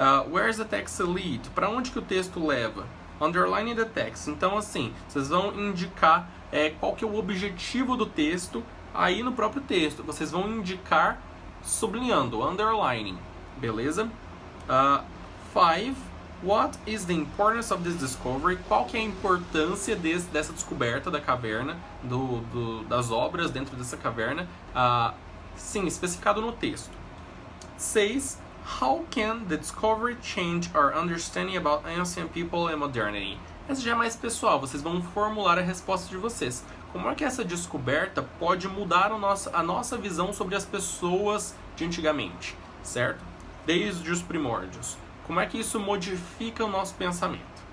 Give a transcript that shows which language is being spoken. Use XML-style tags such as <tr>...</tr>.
<en>Where's the text lead? Para onde que o texto leva? Underline the text.</en> <pt>Então, assim, vocês vão indicar qual que é o objetivo do texto aí no próprio texto. Vocês vão indicar sublinhando, underlining. Beleza? 5.</pt> <en>What is the importance of this discovery?</en> <pt>Qual que é a importância dessa descoberta da caverna, das obras dentro dessa caverna? Sim, especificado no texto. 6.</pt> <en>How can the discovery change our understanding about ancient people and modernity?</en> <pt>Essa já é mais pessoal, vocês vão formular a resposta de vocês. Como é que essa descoberta pode mudar a nossa visão sobre as pessoas de antigamente, certo? Desde os primórdios. Como é que isso modifica o nosso pensamento?</pt>